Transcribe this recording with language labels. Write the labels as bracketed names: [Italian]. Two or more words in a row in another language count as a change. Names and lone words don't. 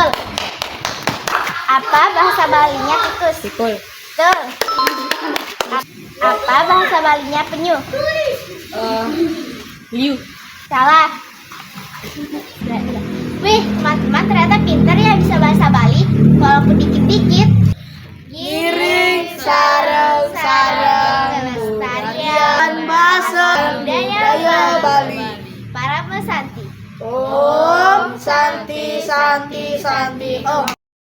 [Indonesian] Apa bahasa Balinya tikus? Pikul. Betul. Apa bahasa Balinya penyu? Liu. Salah. Wih, teman-teman ternyata pintar ya bisa bahasa Bali, walaupun dikit-dikit. [Balinese] Giring sareng-sareng [Indonesian] Pelestarian bahasa budaya Bali. [Sanskrit] Para pesanti. Om Santi Santi Santi Om.